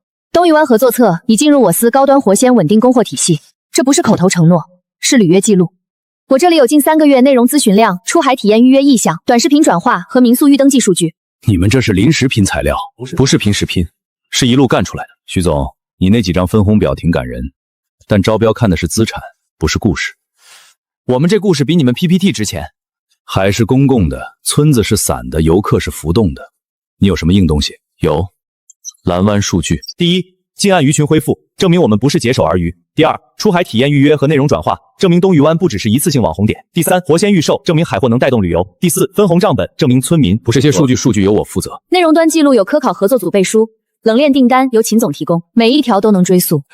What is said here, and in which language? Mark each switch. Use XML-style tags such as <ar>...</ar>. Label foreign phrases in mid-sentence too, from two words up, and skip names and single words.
<zh>東隅灣合作冊已進入我司高端活鮮穩定供貨體系，這不是口頭承諾，是履約記錄。我這裡有近3個月內容諮詢量、出海體驗預約意向、短視頻轉化和民宿預登記數據。你們這是臨時拼材料，不是平時拼，是一路幹出來的。徐總，你那幾張分紅表挺感人，但招標看的是資產，不是故事。我們這故事比你們 PPT 值錢。海是公共的，村子是散的，遊客是浮動的。你有什麼硬東西？有藍灣數據。第一，近岸魚群恢復，證明我們不是桀守而漁。第二，出海體驗預約和內容轉化，證明東隅灣不只是一次性網紅點。第三，活鮮預售，證明海貨能帶動旅遊。第四，分紅賬本，證明村民不是。這些數據由我負責。內容端記錄有科考合作組背書，冷鏈訂單由秦總提供，每一條都能追溯。</zh>